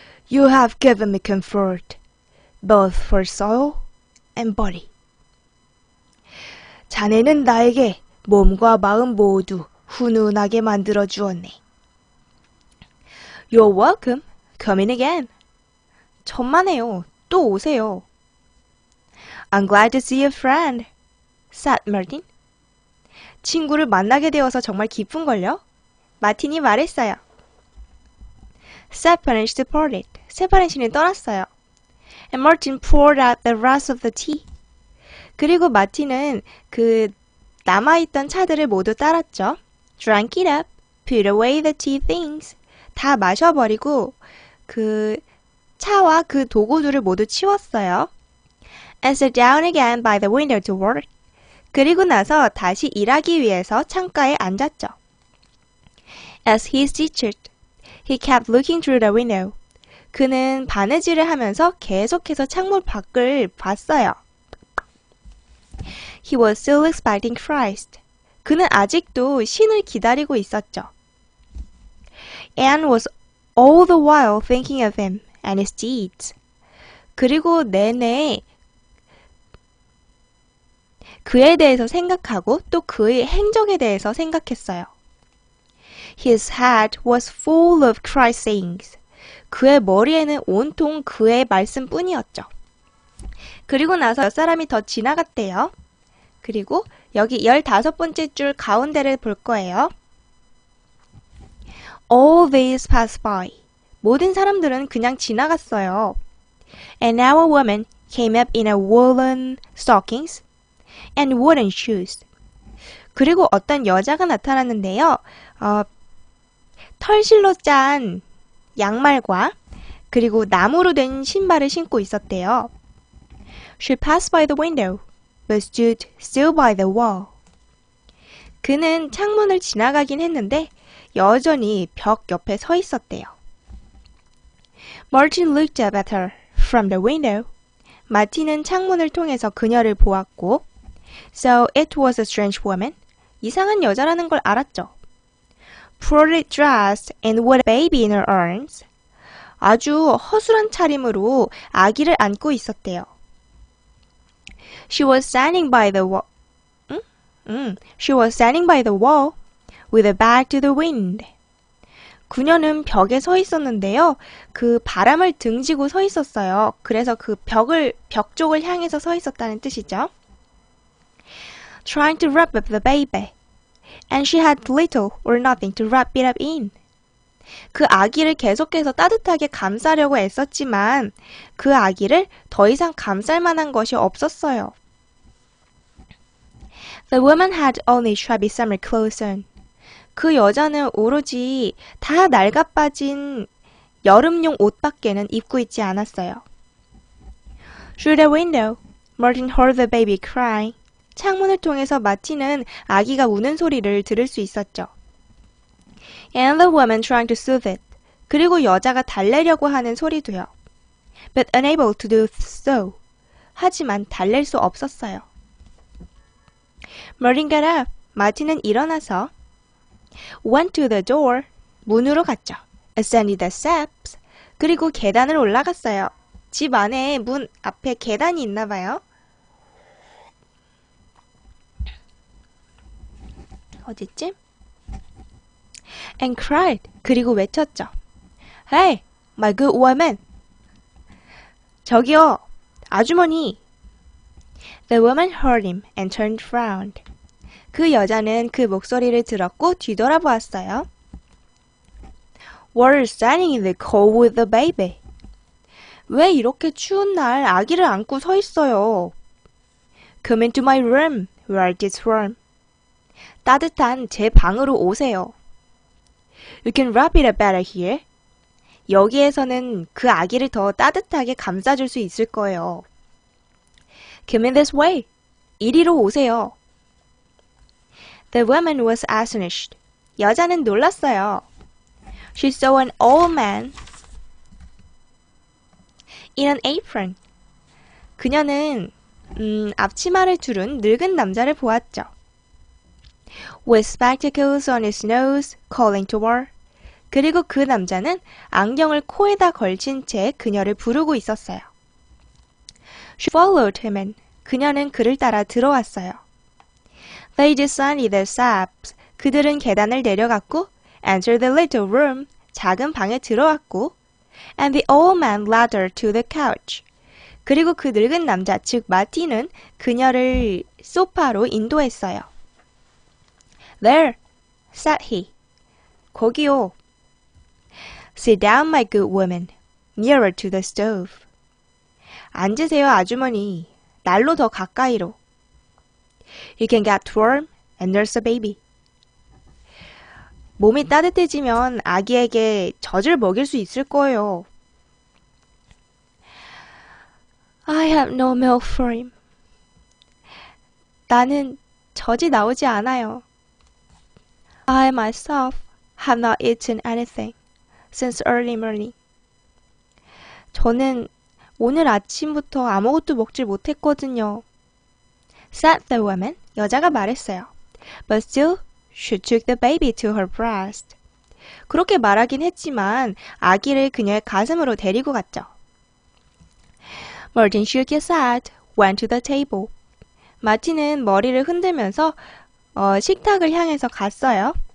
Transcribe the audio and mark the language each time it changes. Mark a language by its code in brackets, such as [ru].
[en] You have given me comfort, both for soul and body. [ko] 자네는 나에게 몸과 마음 모두 훈훈하게 만들어 주었네. [en] You're welcome. Come in again. [ko] 천만에요. 또 오세요. [en] I'm glad to see a friend, said Martin. [ko] 친구를 만나게 되어서 정말 기쁜걸요? 마틴이 말했어요. [en] Stepanich departed. [ko] 스테파니치는 떠났어요. [en] And Martin poured out the rest of the tea. [ko] 그리고 마틴은 그 남아있던 차들을 모두 따랐죠. [en] Drank it up, put away the tea things. [ko] 다 마셔버리고 그 차와 그 도구들을 모두 치웠어요. [en] And sat down again by the window to work. [ko] 그리고 나서 다시 일하기 위해서 창가에 앉았죠. [en] As he stitched, he kept looking through the window. [ko] 그는 바느질을 하면서 계속해서 창문 밖을 봤어요. [en] He was still expecting Christ. [ko] 그는 아직도 신을 기다리고 있었죠. [en] Anne was all the while thinking of him and his deeds. [ko] 그리고 내내 그에 대해서 생각하고 또 그의 행적에 대해서 생각했어요. [en] His head was full of Christ's sayings. [ko] 그의 머리에는 온통 그의 말씀뿐이었죠. 그리고 나서 몇 사람이 더 지나갔대요. 그리고 여기 15번째 줄 가운데를 볼 거예요. [en] All these passed by. [ko] 모든 사람들은 그냥 지나갔어요. [en] And now a woman came up in a woolen stockings. and wooden shoes. [ko] 그리고 어떤 여자가 나타났는데요. 털실로 짠 양말과 그리고 나무로 된 신발을 신고 있었대요. [en] She passed by the window, but stood still by the wall. [ko] 그는 창문을 지나가긴 했는데 여전히 벽 옆에 서 있었대요. [en] Martin looked up at her from the window. [ko] 마틴은 창문을 통해서 그녀를 보았고, [en] So it was a strange woman. [ko] 이상한 여자라는 걸 알았죠. [en] Poorly dressed and with a baby in her arms. [ko] 아주 허술한 차림으로 아기를 안고 있었대요. [en] She was standing by the wall. She was standing by the wall with her back to the wind. [ko] 그녀는 벽에 서 있었는데요. 그 바람을 등지고 서 있었어요. 그래서 그 벽 쪽을 향해서 서 있었다는 뜻이죠. [en] Trying to wrap up the baby. And she had little or nothing to wrap it up in. [ko] 그 아기를 계속해서 따뜻하게 감싸려고 애썼지만 그 아기를 더 이상 감쌀 만한 것이 없었어요. [en] The woman had only shabby summer clothes on. [ko] 그 여자는 오로지 다 낡아빠진 여름용 옷밖에는 입고 있지 않았어요. [en] Through the window, Martin heard the baby crying. [ko] 창문을 통해서 마틴은 아기가 우는 소리를 들을 수 있었죠. [en] And the woman trying to soothe it. [ko] 그리고 여자가 달래려고 하는 소리도요. [en] But unable to do so. [ko] 하지만 달랠 수 없었어요. [en] Martin got up. [ko] 마틴은 일어나서 [en] went to the door. [ko] 문으로 갔죠. [en] Ascended the steps. 그리고 계단을 올라갔어요. 집 안에 문 앞에 계단이 있나 봐요. [ko] 어디쯤? [en] And cried. [ko] 그리고 외쳤죠. [en] Hey, my good woman. [ko] 저기요, 아주머니. [en] The woman heard him and turned round. [ko] 그 여자는 그 목소리를 들었고 뒤돌아보았어요. [en] Why are you standing in the cold with the baby? [ko] 왜 이렇게 추운 날 아기를 안고 서 있어요? [en] Come into my room where it is warm. [ko] 따뜻한 제 방으로 오세요. [en] You can wrap it up better here. [ko] 여기에서는 그 아기를 더 따뜻하게 감싸줄 수 있을 거예요. [en] Come in this way. [ko] 이리로 오세요. [en] The woman was astonished. [ko] 여자는 놀랐어요. [en] She saw an old man in an apron. [ko] 그녀는 앞치마를 두른 늙은 남자를 보았죠. [en] With spectacles on his nose, calling to her. [ko] 그리고 그 남자는 안경을 코에다 걸친 채 그녀를 부르고 있었어요. [en] She followed him in. [ko] 그녀는 그를 따라 들어왔어요. [en] They descended the steps. [ko] 그들은 계단을 내려갔고, [en] entered the little room. [ko] 작은 방에 들어왔고, [en] and the old man led her to the couch. [ko] 그리고 그 늙은 남자, 즉 마틴은 그녀를 소파로 인도했어요. [en] There, said he. [ko] 거기요. [en] Sit down, my good woman, nearer to the stove. [ko] 앉으세요, 아주머니. 난로 더 가까이로. [en] You can get warm and nurse a baby. [ko] 몸이 따뜻해지면 아기에게 젖을 먹일 수 있을 거예요. [en] I have no milk for him. [ko] 나는 젖이 나오지 않아요. [en] I myself have not eaten anything since early morning. [ko] 저는 오늘 아침부터 아무것도 먹질 못했거든요. [en] Said the woman. [ko] 여자가 말했어요. [en] But still, she took the baby to her breast. [ko] 그렇게 말하긴 했지만 아기를 그녀의 가슴으로 데리고 갔죠. [en] Martin shook his head, went to the table. [ko] 마틴은 머리를 흔들면서 식탁을 향해서 갔어요.